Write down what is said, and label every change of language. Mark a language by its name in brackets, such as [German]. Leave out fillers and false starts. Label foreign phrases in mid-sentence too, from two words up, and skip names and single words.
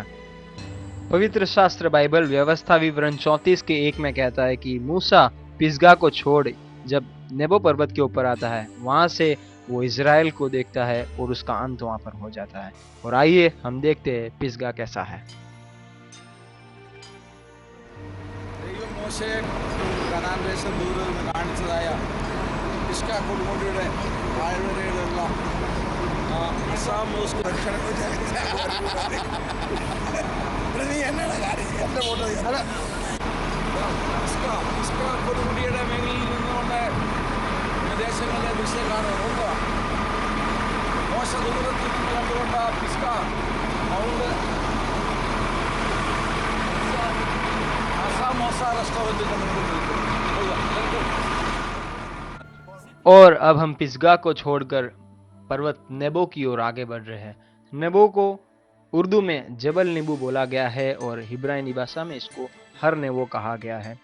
[Hindi] पवित्र शास्त्र बाइबल व्यवस्था विवरण 34 के 1 में कहता है कि मूसा पिसगा को छोड़ जब नेबो पर्वत के ऊपर आता है, वहां से वो इज़राइल को देखता है और उसका अंत वहां पर हो जाता है। और आइए हम देखते हैं पिसगा कैसा है। [Malayalam] ദൈവം മോശയെ കനാൻ ദേശം ദൂരെ നിന്ന് കാണിച്ചതായ ഇഷ്ക കൊടുമുടിയുടെ താഴ്വരയിലുള്ള അസാം മോസ്ക് ഇഷ്ക കൊടുമുടിയുടെ മേഖലയിൽ നിന്നുകൊണ്ട് ദേശങ്ങളിലെ ദൃശ്യം കാണുന്നുണ്ട്. മോശ ദൂരത്തിൽ നിന്ന് കണ്ടുകൊണ്ട് ഇഷ്ക മൗണ്ട് [Hindi] और अब हम पिसगा को छोड़कर पर्वत नेबो की ओर आगे बढ़ रहे हैं। नेबो को उर्दू में जबल नीबू बोला गया है और हिब्रानी भाषा में इसको हर नेबो कहा गया है।